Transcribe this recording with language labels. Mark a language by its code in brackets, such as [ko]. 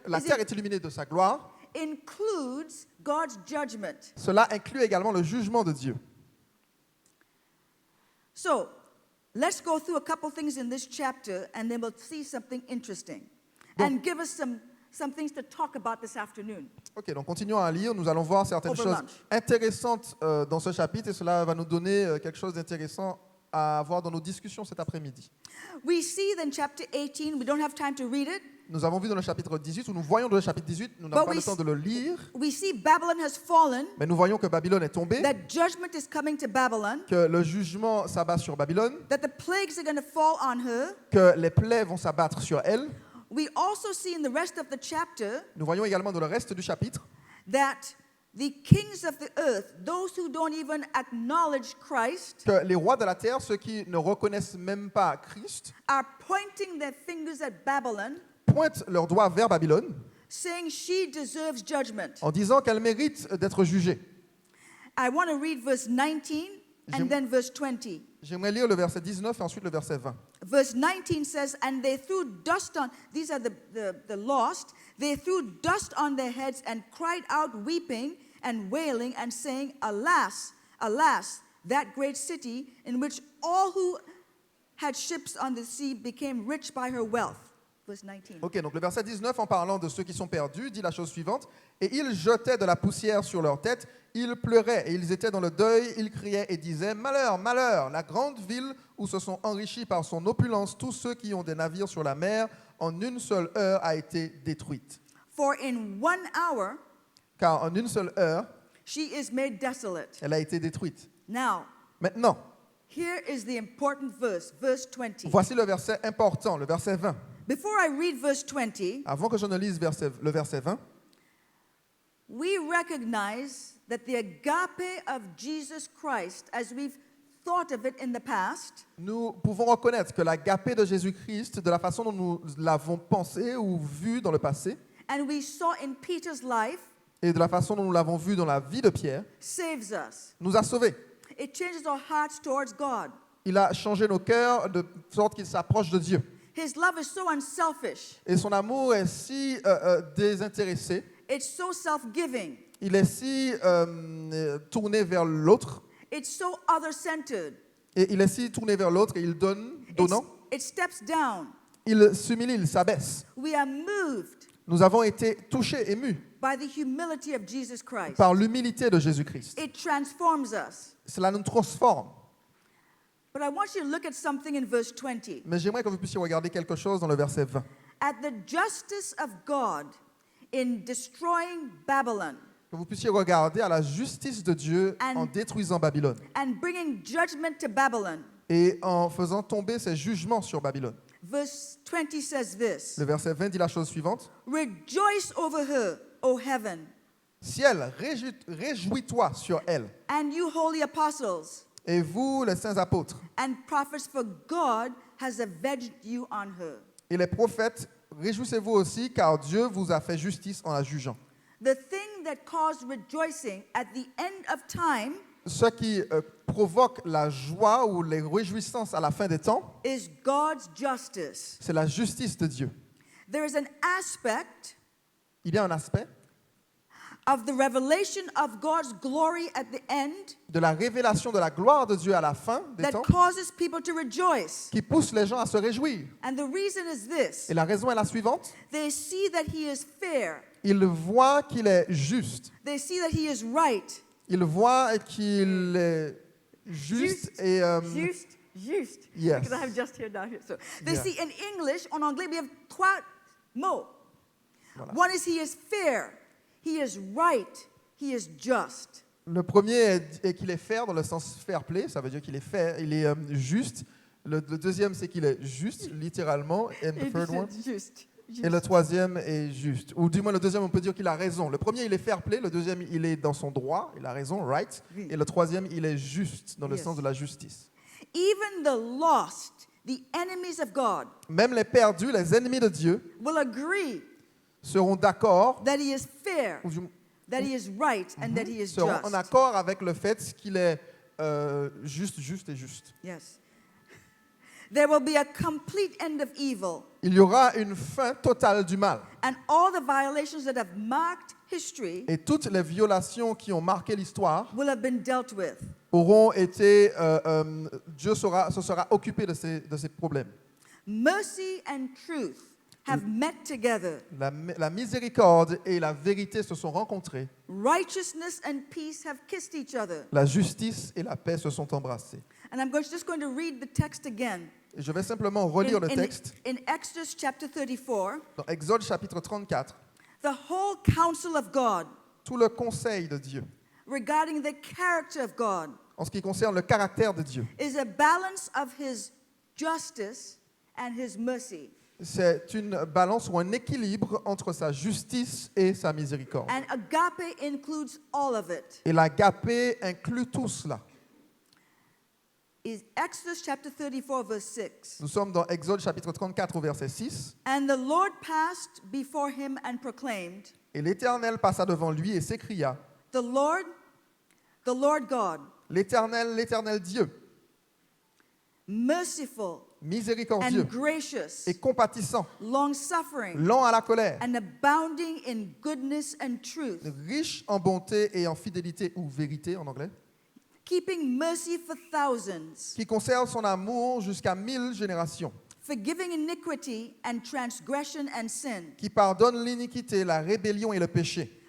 [en] Is [fr] terre [en] it- [fr] est illuminée de sa gloire, [en] includes God's judgment. [fr] cela inclut également le jugement de Dieu. [en] So, let's go through a couple things in this chapter and then we'll see something interesting and give us some things to talk about this afternoon. [fr] Ok, donc continuons à lire. Nous allons voir certaines [en] Over [fr] choses [en] lunch. [fr] intéressantes dans ce chapitre et cela va nous donner quelque chose d'intéressant à avoir dans nos discussions cet après-midi. [en] We see then chapter 18, we don't have time to read it. [fr] Nous avons vu dans le chapitre 18, ou nous voyons dans le chapitre 18, nous n'avons [en] But [fr] pas le [en] we [fr] temps de le lire, [en] We see Babylon has fallen, [fr] mais nous voyons que Babylone est tombée, [en] that judgment is coming to Babylon, [fr] que le jugement s'abat sur Babylone, [en] that the plagues are going to fall on her. [fr] que les plaies vont s'abattre sur elle. [en] We also see in the rest of the chapter [fr] Nous voyons également dans le reste du chapitre [en] that the kings of the earth, those who don't even acknowledge Christ, [fr] que les rois de la terre, ceux qui ne reconnaissent même pas Christ, [en] are pointing their fingers at Babylon, [fr] pointent leurs doigts vers Babylone [en] saying she deserves judgment. [fr] en disant qu'elle mérite d'être jugée. [en] I want to read verse 19 and then verse 20. [fr] J'aimerais lire le verset 19 et ensuite le verset 20. [en] Verse 19 says, and they threw dust on, these are the lost, they threw dust on their heads and cried out weeping and wailing and saying, alas, alas, that great city in which all who had ships on the sea became rich by her wealth. Verse 19. [fr] Ok, donc le verset 19, en parlant de ceux qui sont perdus, dit la chose suivante. Et ils jetaient de la poussière sur leur tête, ils pleuraient et ils étaient dans le deuil, ils criaient et disaient, malheur, malheur, la grande ville où se sont enrichis par son opulence tous ceux qui ont des navires sur la mer, en une seule heure a été détruite. [en] For in 1 hour [fr] Car en une seule heure, [en] she is made desolate. [fr] elle a été détruite. [en] Now, [fr] Maintenant, [en] here is the important verse, verse 20. [fr] voici le verset important, le verset 20. [en] Before I read verse 20, [fr] Avant que je ne lise le verset 20, [en] we recognize that the agape of Jesus Christ, as we've thought of it in the past, [fr] nous pouvons reconnaître que l'agapé de Jésus-Christ, de la façon dont nous l'avons pensé ou vu dans le passé, [en] and we saw in Peter's life, [fr] et de la façon dont nous l'avons vu dans la vie de Pierre, [en] saves us. [fr] nous a sauvés. [en] It changes our hearts towards God. [fr] Il a changé nos cœurs de sorte qu'il s'approche de Dieu. [en] His love is so unselfish. [fr] Et son amour est si désintéressé, [en] It's so self-giving. [fr] il est si tourné vers l'autre, [en] It's so other-centered. [fr] et il est si tourné vers l'autre et il donne, donnant, [en] It steps down. [fr] il s'humilie, il s'abaisse. [en] We are moved [fr] Nous avons été touchés, émus [en] by the humility of Jesus Christ. [fr] par l'humilité de Jésus-Christ. [en] It transforms us. [fr] Cela nous transforme. [en] But I want you to look at something in verse 20. [fr] Mais j'aimerais que vous puissiez regarder quelque chose dans le verset 20. [en] At the justice of God in destroying Babylon [fr] Que vous puissiez regarder à la justice de Dieu [en] And- [fr] en détruisant Babylone [en] and bringing judgment to Babylon. [fr] et en faisant tomber ses jugements sur Babylone. [en] Verse 20 says this, [fr] Le verset 20 dit la chose suivante. [en] rejoice over her, O heaven, [fr] Ciel, réjouis-toi sur elle. [en] and you holy apostles [fr] Et vous, les saints apôtres, [en] and prophets, for God has avenged you on her. [fr] et les prophètes, réjouissez-vous aussi, car Dieu vous a fait justice en la jugeant. [en] The thing that caused rejoicing at the end of time [fr] Ce qui provoque la joie ou les réjouissances à la fin des temps, [en] is God's justice. [fr] c'est la justice de Dieu. [en] There is an aspect [fr] Il y a un aspect [en] of the revelation of God's glory at the end [fr] de la révélation de la gloire de Dieu à la fin des [en] that [fr] temps [en] causes people to rejoice. [fr] qui pousse les gens à se réjouir. [en] And the reason is this. [fr] Et la raison est la suivante. [en] They see that he is fair. [fr] Ils voient qu'il est juste. [en] They see that he is right. [fr] Ils voient qu'il est juste et... Juste. [en] Yes. Because I have just here down here. So they Yeah. see in English, [fr] en anglais, [en] we have [fr] trois mots. Voilà. [en] One is he is fair, he is right, he is just. [fr] Le premier est qu'il est fair dans le sens fair play, ça veut dire qu'il est fair, il est juste. Le deuxième, c'est qu'il est juste, littéralement. [en] And the third one. [fr] Juste. Et le troisième est juste. Ou du moins, le deuxième, on peut dire qu'il a raison. Le premier, il est fair play. Le deuxième, il est dans son droit. Il a raison, right. Oui. Et le troisième, il est juste, dans le [en] Yes. [fr] sens de la justice. [en] Even the lost, the enemies of God, [fr] Même les perdus, les ennemis de Dieu, [en] will agree [fr] seront d'accord, [en] that he is fair, [fr] ou du- [en] that he is right, and that he is [fr] seront en [en] just. [fr] accord avec le fait qu'il est juste et juste. [en] Yes. There will be a complete end of evil, [fr] Il y aura une fin totale du mal. [en] and all the violations that have marked history [fr] Et toutes les violations qui ont marqué l'histoire [en] will have been dealt with. [fr] auront été... Dieu se sera occupé de ces problèmes. [en] Mercy and truth have met together. [fr] La miséricorde et la vérité se sont rencontrées. [en] Righteousness and peace have kissed each other. [fr] La justice et la paix se sont embrassées. [en] And I'm just going to read the text again. [fr] Et je vais simplement relire le texte [en] In Exodus chapter 34, [fr] dans Exode chapitre 34. [en] the whole counsel of God [fr] Tout le conseil de Dieu, [en] regarding the character of God [fr] en ce qui concerne le caractère de Dieu, [en] is a balance of his justice and his mercy. [fr] c'est une balance ou un équilibre entre sa justice et sa miséricorde. [en] And agape includes all of it. [fr] Et l'agapé inclut tout cela. [en] Is Exodus chapter 34 verse 6. [fr] Nous sommes dans Exode chapitre 34 au verset 6. [en] And the Lord passed before him and proclaimed, [fr] Et l'Éternel passa devant lui et s'écria, [en] the Lord God, [fr] l'Éternel Dieu, [en] merciful [fr] miséricordieux [en] and gracious, [fr] et compatissant, [en] long-suffering, [fr] lent à la colère, [en] and abounding in goodness and truth, [fr] riche en bonté et en fidélité ou vérité en anglais, [en] keeping mercy for thousands, [fr] qui conserve son amour jusqu'à 1000 générations, [en] forgiving iniquity and transgression and sin, [fr] qui pardonne l'iniquité, la rébellion et le péché,